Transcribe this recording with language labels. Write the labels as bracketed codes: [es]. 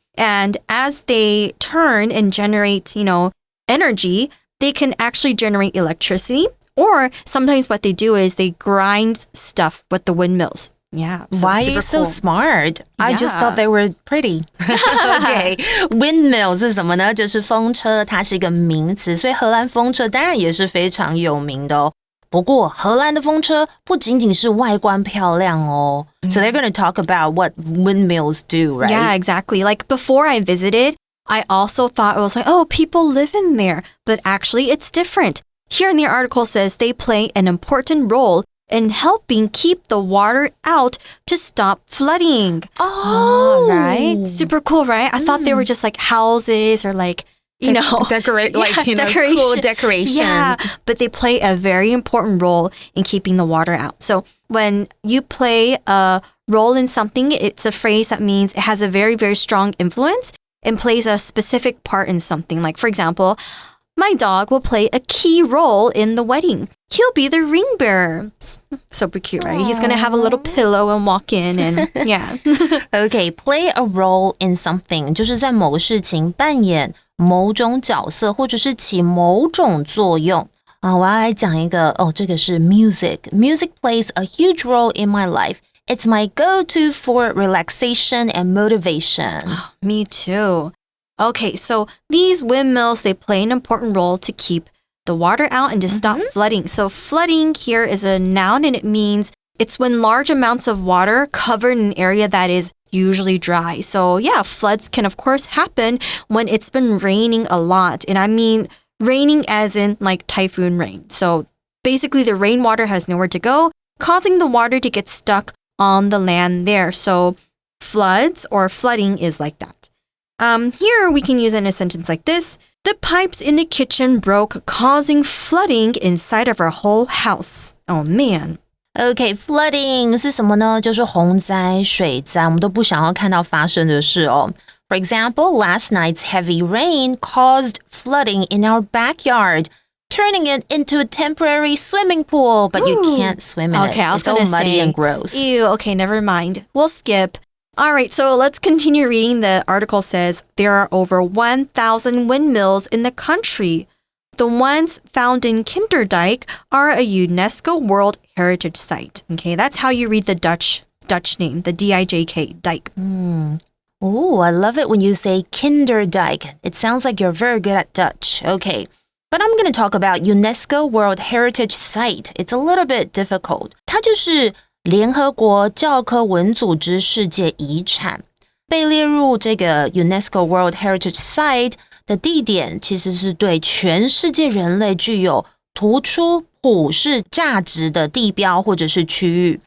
[en] And as they turn and generate, energy, they can actually generate electricity. Or sometimes what they do is they grind stuff with the windmills. Yeah. So Why are you so smart? I just thought they were pretty. Okay. [zh] Windmill 是什么呢？就是风车，它是一个名词，所以荷兰风车当然也是非常有名的哦。不过荷兰的风车不仅仅是外观漂亮哦。 [en] So they're going to talk about what windmills do, right? Yeah, exactly. Like before I visited, I also thought it was like, oh, people live in there. But actually, it's different. Here in the article says they play an important role in helping keep the water out to stop flooding. Oh, right. Super cool, right? I thought they were just like houses or like, decorate, decoration. Cool decoration. Yeah, but they play a very important role in keeping the water out. So when you play a role in something, it's a phrase that means it has a very, very strong influence and plays a specific part in something. Like, for example, my dog will play a key role in the wedding. He'll be the ring bearer. Super cute, right? He's going to have a little pillow and walk in and yeah. [zh] Okay, [en] play a role in something [zh] 就是在某个事情扮演某种角色或者是起某种作用。我要来讲一个这个是 music. [en] Music plays a huge role in my life. It's my go-to for relaxation and motivation. Me too. Okay, so these windmills, they play an important role to keep the water out and to stop flooding. So flooding here is a noun and it means it's when large amounts of water cover an area that is usually dry. So yeah, floods can of course happen when it's been raining a lot. And I mean raining as in like typhoon rain. So basically the rainwater has nowhere to go, causing the water to get stuck on the land there. So floods or flooding is like that. Here we can use it in a sentence like this. The pipes in the kitchen broke, causing flooding inside of our whole house. Oh man. [zh] Okay, flooding 是什么呢？就是洪灾、水灾，我们都不想要看到发生的事哦。 [en] For example, last night's heavy rain caused flooding in our backyard. turning it into a temporary swimming pool, but you can't swim in it. It's all muddy and gross. Ew, okay, never mind. We'll skip. All right, so let's continue reading. The article says there are over 1,000 windmills in the country. The ones found in Kinderdijk are a UNESCO World Heritage Site. Okay, that's how you read the Dutch name, the D-I-J-K, Dijk. Oh, I love it when you say Kinderdijk. It sounds like you're very good at Dutch. Okay, but I'm going to talk about UNESCO World Heritage Site. It's a little bit difficult. [zh] 它就是联合国教科文组织世界遗产，被列入这个 UNESCO World Heritage Site 的地点，其实是对全世界人类具有突出普世价值的地标或者是区域。